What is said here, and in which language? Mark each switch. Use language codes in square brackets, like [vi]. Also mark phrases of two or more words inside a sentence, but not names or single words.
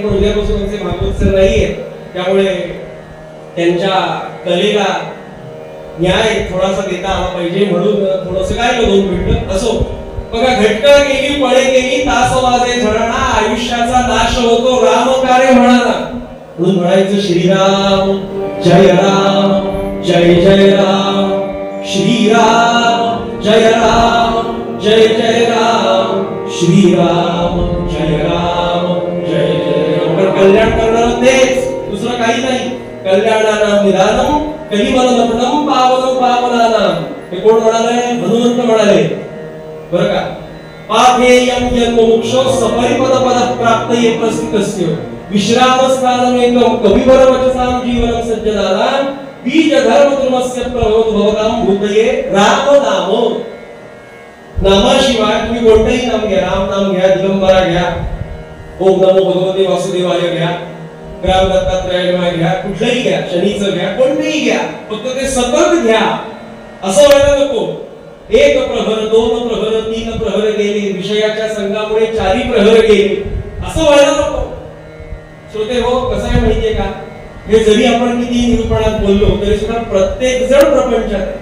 [mr] पण उद्यापासून त्यांचे भागवत सर नाहीये, त्यामुळे त्यांच्या कलेला न्याय थोडासा देता आला पाहिजे म्हणून थोडंसं काय दोन मिनिटं असो. बघा, घटका गेली पळे गेली तास वाजे झळणा, आयुष्याचा नाश होतो राम कार्य म्हणा. म्हणून म्हणायचं श्रीराम जय राम जय जय राम, श्रीराम जय राम जय जय राम, श्रीराम जय राम जय जय राम. कल्याण करणार तेच, दुसरं काही नाही. [sa] कल्याणानां निदानम कलिमलमथनं पावनं पावनानां. [mr] हे कोण म्हणाले? हनुमंत म्हणाले बरं का. [sa] पाथेयं जन्ममोक्षो सपरिपद पद प्राप्तये प्रस्थितस्य विश्रामस्थानमेकं कविवर वचसां जीवनं सज्जनानां बीज धर्म धर्मस्य प्रभवत भवतां भूतये राम नाम. [mr] नामाशिवाय तुम्ही कोणतेही नाम घ्या, राम नाम घ्या, दिगंबरा घ्या, [sa] ओम नमो भगवते वासुदेवाय [mr] घ्या, ग्राम दत्तात्रयाय घ्या, कुठलंही घ्या, शनीचं घ्या, कोणतेही घ्या, फक्त ते सतत घ्या. असं व्हायला नको. एक प्रहर, दोन प्रहर, तीन प्रहर गेले, विषयाच्या संघामुळे चारी प्रहर गेले, असं व्हायला नको. श्रोते हो, कसं आहे माहितीये का, हे जरी आपण किती निरूपणात बोललो तरी सुद्धा प्रत्येक जण प्रपंचात आहे.